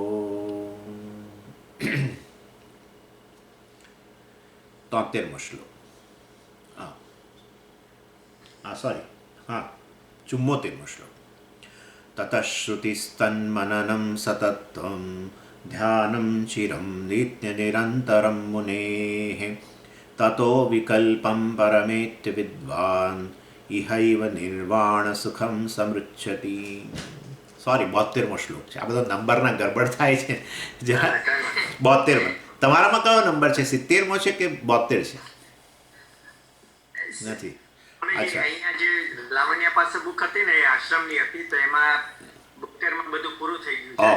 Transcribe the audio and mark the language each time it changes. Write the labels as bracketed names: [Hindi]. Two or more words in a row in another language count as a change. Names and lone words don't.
[Gujarati] તોતેરમો શ્લોક સૉરી હાં 74મો શ્લોક [Sanskrit] ततः श्रुतिस्तन्मननं सततं ध्यानं चिरं नित्यनिरन्तरं मुनेः ततो विकल्पं परमेत्य विद्वान् इहैव निर्वाणसुखं समृच्छति [Gujarati] સૉરી 72મો શ્લોક છે. આ બધો નંબરના ગરબડ થાય છે જરા. 72મો તમારામાં કયો નંબર છે? 70મો છે કે 72 છે? નથી. અચ્છા, અહીંયા જે લાવણ્ય પાસે બુક હતી ને એ આશ્રમની હતી તો એમાં 72માં બધું પૂરું થઈ ગયું છે.